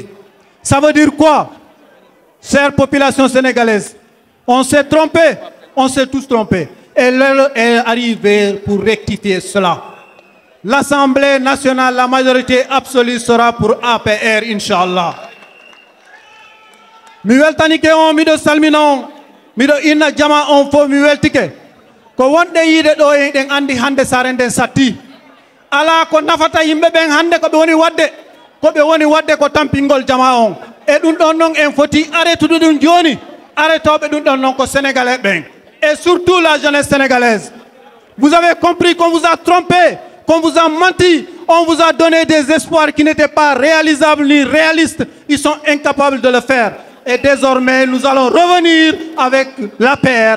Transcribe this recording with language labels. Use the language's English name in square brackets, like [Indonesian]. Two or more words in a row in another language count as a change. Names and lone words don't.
[French] Ça veut dire quoi? Chère population sénégalaise, on s'est trompé, on s'est tous trompés. Et l'heure est arrivée pour rectifier cela. L'Assemblée nationale, la majorité absolue sera pour APR, [Arabic] إن شاء الله. [Fula] Mi weltanike on miɗo salmina on miɗo inna jama on fo mi weltike ko wonɗe yiide ɗo e ɗen andi hande sare nden satti ala ko nafata yimɓe ɓen hande ko ɓe woni wadde ko tampingol jama on e ɗum ɗon noon en foti arrêtude ɗum joni arrêtoɓe ɗum ɗon noon ko sénégalais ɓen [French] et surtout la jeunesse sénégalaise. Vous avez compris qu'on vous a trompé, qu'on vous a menti, on vous a donné des espoirs qui n'étaient pas réalisables ni réalistes. Ils sont incapables de le faire. Et désormais, nous allons revenir avec l'APR.